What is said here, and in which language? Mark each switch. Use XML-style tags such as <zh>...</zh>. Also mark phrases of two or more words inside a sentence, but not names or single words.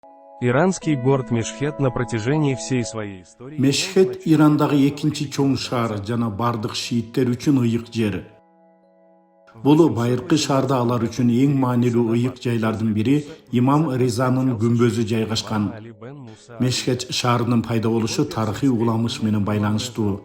<ru>Иранский город Мешхет на протяжении всей своей истории...</ru> <ky>Мешхет Ирандагы экинчи чоң шаар жана бардык шииттер үчүн ыйык жер. Бул байыркы шаарда алар үчүн эң маанилүү ыйык жайлардын бири Имам Ризанын күмбөзү жайгашкан. Мешхет шаарынын пайда болушу тарыхый уламыш менен байланыштуу.</ky>